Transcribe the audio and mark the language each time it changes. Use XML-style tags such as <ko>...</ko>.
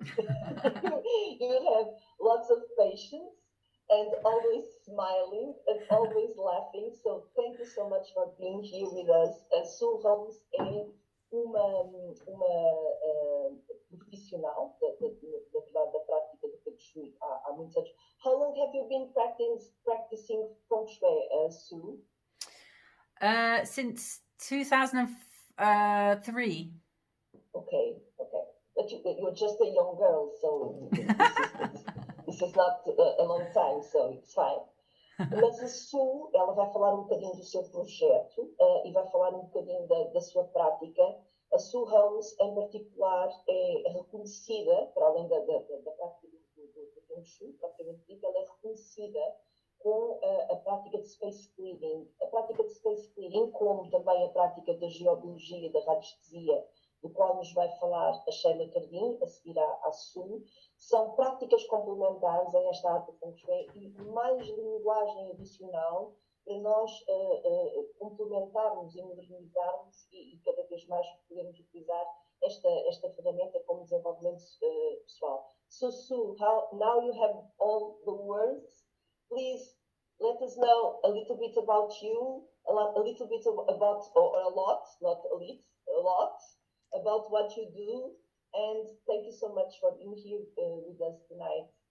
<en>You will have lots of patience and always smiling and always laughing. So thank you so much for being here with us.</en> <pt>Sue Holmes é uma profissional da prática do Feng Shui há muitos anos.</pt> <en>How long have you been practicing Feng Shui, Sue? Since 2003. Okay. But you're just a young girl, so this is not a long time, so it's fine.</en> <pt>Mas a Sue, ela vai falar um bocadinho do seu projeto e vai falar um bocadinho da sua prática. A Sue Holmes, em particular, é reconhecida, para além da prática do Feng Shui, propriamente dita, ela é reconhecida com a prática de space clearing. A prática de space clearing, como também a prática da geobiologia e da radiestesia, do qual nos vai falar a Sheila Cardim, a seguir à Sue, são práticas complementares a esta arte do Feng Shui e mais linguagem adicional para nós complementarmos e modernizarmos e cada vez mais podermos utilizar esta ferramenta como desenvolvimento pessoal.</pt> <en>So Sue, now you have all the words. Please let us know a little bit about you, a little bit about, or a lot, not a little, a lot, about what you do, and thank you so much for being here with us tonight.</en>